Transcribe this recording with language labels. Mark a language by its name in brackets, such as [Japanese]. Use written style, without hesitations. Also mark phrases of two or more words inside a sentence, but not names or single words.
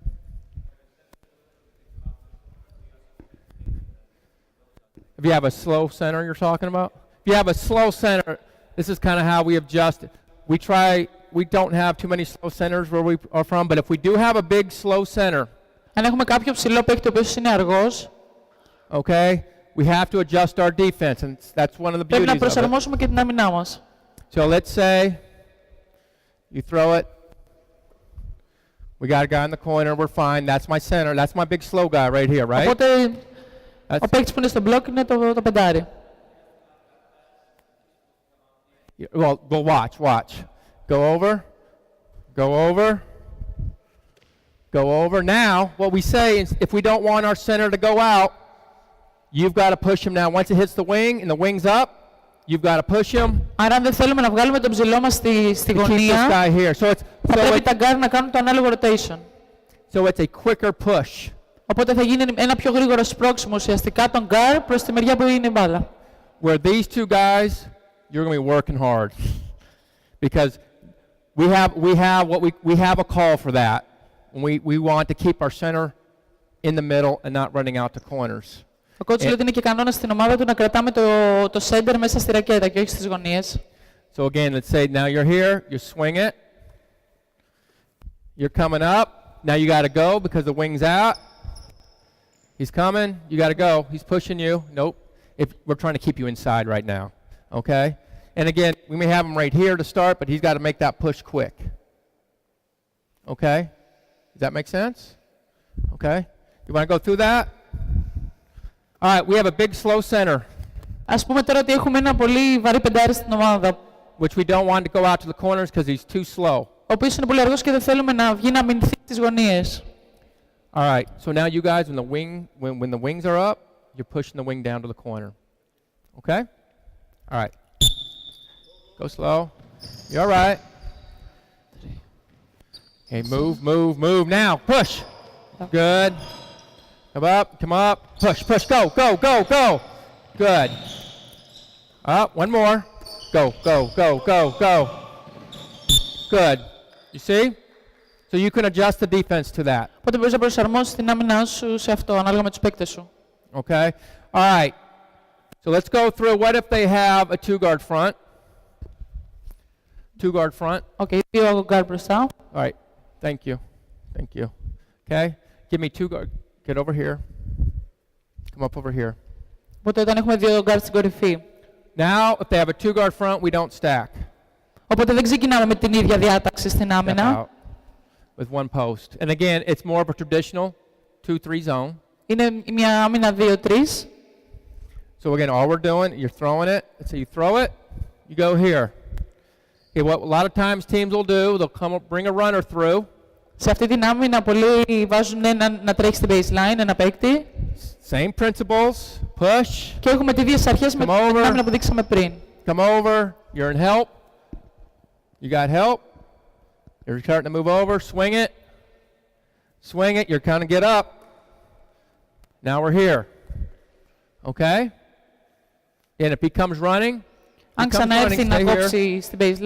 [English] If you have a slow center you're talking about? If you have a slow center, this is kind of how we adjust it. We don't have too many slow centers where we are from, but if we do have a big slow center, [Greek] αν έχουμε κάποιο ψηλό παίκτη ο οποίος είναι αργός, [English] okay, we have to adjust our defense, and that's one of the beauties of it. [Greek] Πρέπει να προσαρμόσουμε και την άμυνά μας. [English] So let's say you throw it. We got a guy in the corner. We're fine. That's my center. That's my big slow guy right here, right? [Greek] Οπότε ο παίκτης που είναι στο μπλοκ είναι το πεντάρι. [English] Well, watch. Go over. Go over. Go over. Now, what we say is if we don't want our center to go out, you've got to push him now. Once it hits the wing and the wing's up, you've got to push him. [Greek] Άρα αν δεν θέλουμε να βγάλουμε τον ψηλό μας στη γωνία, θα πρέπει τα γκάρ να κάνουν το ανάλογο rotation. [English] So it's a quicker push. [Greek] Οπότε θα γίνει ένα πιο γρήγορο σπρώξιμο ουσιαστικά τον γκάρ προς τη μεριά που είναι η μπάλα. [English] Where these two guys, you're going to be working hard. Because we have a call for that. We want to keep our center in the middle and not running out to corners. [Greek] Ο coach λέει ότι είναι και κανόνα στην ομάδα του να κρατάμε το center μέσα στη ρακέτα και όχι στις γωνίες. [English] So again, let's say now you're here, you swing it. You're coming up. Now you got to go because the wing's out. He's coming. You got to go. He's pushing you. Nope. We're trying to keep you inside right now. Okay? And again, we may have him right here to start, but he's got to make that push quick. Okay? Does that make sense? Okay? You want to go through that? All right, we have a big slow center. [Greek] Ας πούμε τώρα ότι έχουμε ένα πολύ βαρύ πεντάρι στην ομάδα. [English] Which we don't want to go out to the corners because he's too slow. [Greek] Ο οποίος είναι πολύ αργός και δεν θέλουμε να βγει να μηνθεί στις γωνίες. [English] All right, so now you guys, when the wings are up, you're pushing the wing down to the corner. Okay? All right. Go slow. You're all right. Okay, move. Now, push. Good. Come up. Push. Go. Good. Up, one more. Go. Good. You see? So you can adjust the defense to that. [Greek] Οπότε μπορείς να προσαρμόσεις την άμυνά σου σε αυτό, ανάλογα με τους παίκτες σου. [English] Okay? All right. So let's go through. What if they have a two-guard front? Two-guard front. [Greek] Okay, δύο guard μπροστά. [English] All right. Thank you. Okay? Give me two guard. Get over here. Come up over here. [Greek] Οπότε όταν έχουμε δύο guard στην κορυφή. [English] Now, if they have a two-guard front, we don't stack. [Greek] Οπότε δεν ξεκινάμε με την ίδια διάταξη στην άμυνα. [English] With one post. And again, it's more of a traditional 2-3 zone. [Greek] Είναι μια άμυνα 2-3. [English] So again, all we're doing, you're throwing it. So you throw it, you go here. Okay, what a lot of times teams will do, they'll bring a runner through. [Greek] Σε αυτή την άμυνα πολλοί βάζουν να τρέχει στην baseline, ένα παίκτη. [English] Same principles, push. [Greek] Και έχουμε τις ίδιες αρχές με την άμυνα που δείξαμε πριν. [English] Come over, you're in help. You got help. You're starting to move over, swing it, you're kind of get up. Now we're here. Okay? And if he comes running, [Greek] αν ξαναέρθει να κόψει στην baseline,